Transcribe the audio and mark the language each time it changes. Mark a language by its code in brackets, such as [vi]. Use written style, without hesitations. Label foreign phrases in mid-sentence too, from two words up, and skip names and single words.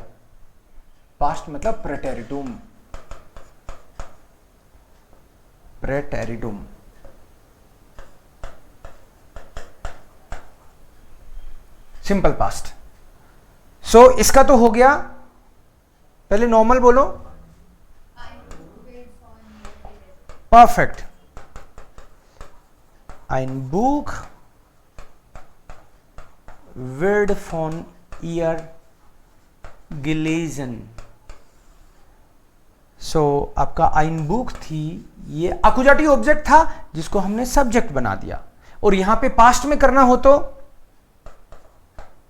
[hi] पास्ट मतलब प्रेटेरिटुम, प्रेटेरिटुम। [en] simple past. [hi] सो इसका तो हो गया। पहले नॉर्मल बोलो, परफेक्ट। [de] ein Buch wird von ihr gelesen। [hi] सो आपका [de] ein Buch [hi] थी, ये [de] Akkusativ Objekt [hi] था जिसको हमने सब्जेक्ट बना दिया। और यहां पे पास्ट में करना हो तो